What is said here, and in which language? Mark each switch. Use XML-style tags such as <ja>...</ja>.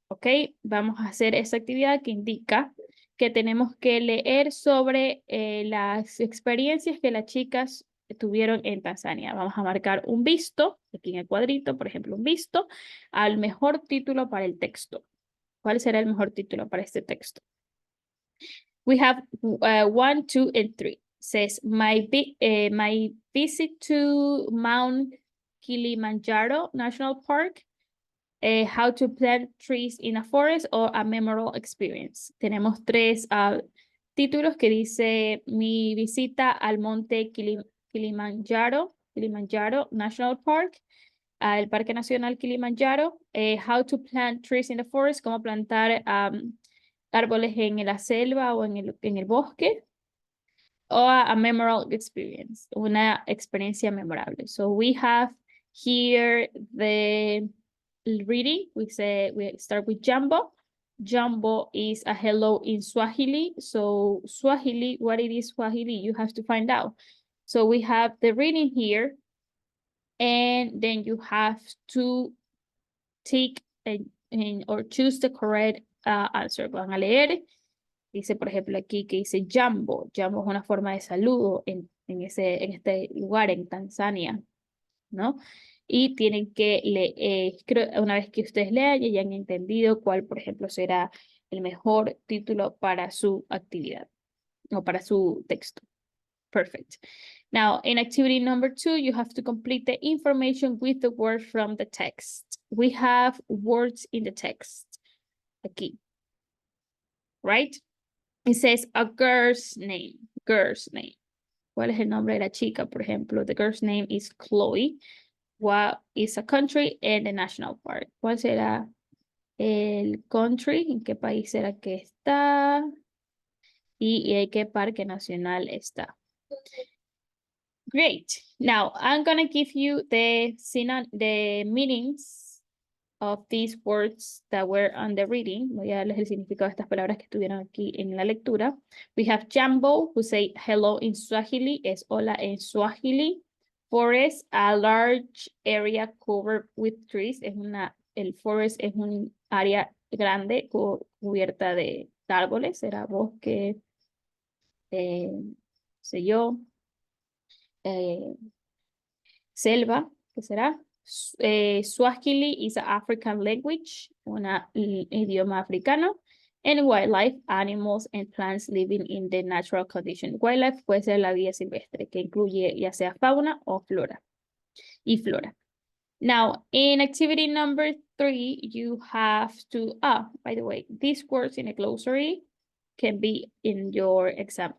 <es>Ok, vamos a hacer esa actividad que indica que tenemos que leer sobre las experiencias que las chicas tuvieron en Tanzania. Vamos a marcar un visto, aquí en el cuadrito, por ejemplo, un visto, al mejor título para el texto. ¿Cuál será el mejor título para este texto?</es> <en>We have 1, 2, and 3. Says, my visit to Mount Kilimanjaro National Park, how to plant trees in a forest, or a memorable experience.</en> <es>Tenemos 3 títulos que dice mi visita al monte Kilimanjaro</es> <en>National Park,</en> <es>el Parque Nacional Kilimanjaro,</es> <en>how to plant trees in the forest,</en> <es>cómo plantar árboles en la selva o en el bosque, o</es> <en>a memorable experience,</en> <es>una experiencia memorable.</es> <en>So we have here the reading. We start with Jambo. Jambo is a hello in Swahili. So Swahili, what it is Swahili, you have to find out. So we have the reading here, and then you have to take or choose the correct answer.</en> <es>Van a leer. Dice, por ejemplo, aquí que dice Jambo. Jambo es una forma de saludo en este lugar, en Tanzania, ¿no? Y tienen que leer, una vez que ustedes lean y hayan entendido cuál, por ejemplo, será el mejor título para su actividad o para su texto.</es> <en>Perfect. Now, in activity number 2, you have to complete the information with the words from the text. We have words in the text.</en> <es>Aquí.</es> <en>Right? It says a girl's name. Girl's name.</en> <es>¿Cuál es el nombre de la chica? Por ejemplo,</es> <en>the girl's name is Chloe. What is a country and the national park?</en> <es>¿Cuál será el country? ¿En qué país será que está? ¿Y en qué parque nacional está?</es> <en>Great. Now, I'm going to give you the meanings of these words that were on the reading.</en> <es>Voy a darles el significado de estas palabras que estuvieron aquí en la lectura.</es> <en>We have Jambo, who say hello in Swahili,</en> <es>es hola en Swahili.</es> <en>Forest, a large area covered with trees,</en> <es>es una el forest es un área grande cubierta de árboles, será bosque, sé yo, eh, selva, ¿qué será?</es> <en>Swahili is an African language,</en> <es>un idioma africano,</es> <en>and wildlife, animals and plants living in the natural condition.</en> <es>Wildlife puede ser la vida silvestre, que incluye ya sea fauna o flora y flora.</es> <en>Now, in activity number 3, you have to, by the way, these words in a glossary can be in your exam.</en>